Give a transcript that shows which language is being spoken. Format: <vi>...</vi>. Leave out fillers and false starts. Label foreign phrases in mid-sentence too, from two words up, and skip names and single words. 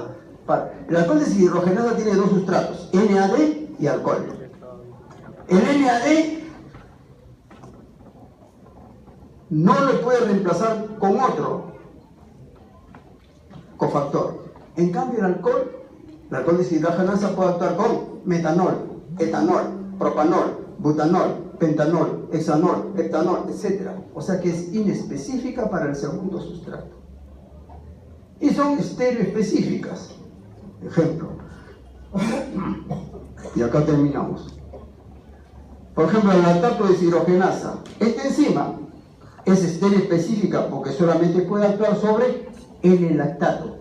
<es>El alcohol deshidrogenasa tiene dos sustratos, NAD y alcohol. El NAD no lo puede reemplazar con otro cofactor. En cambio, el alcohol deshidrogenasa puede actuar con metanol, etanol, propanol, butanol, pentanol, hexanol, heptanol, etc. O sea que es inespecífica para el segundo sustrato. Y son estereoespecíficas. Ejemplo. Y acá terminamos. Por ejemplo, el lactato deshidrogenasa. Esta enzima es estereoespecífica porque solamente puede actuar sobre L-lactato.</es>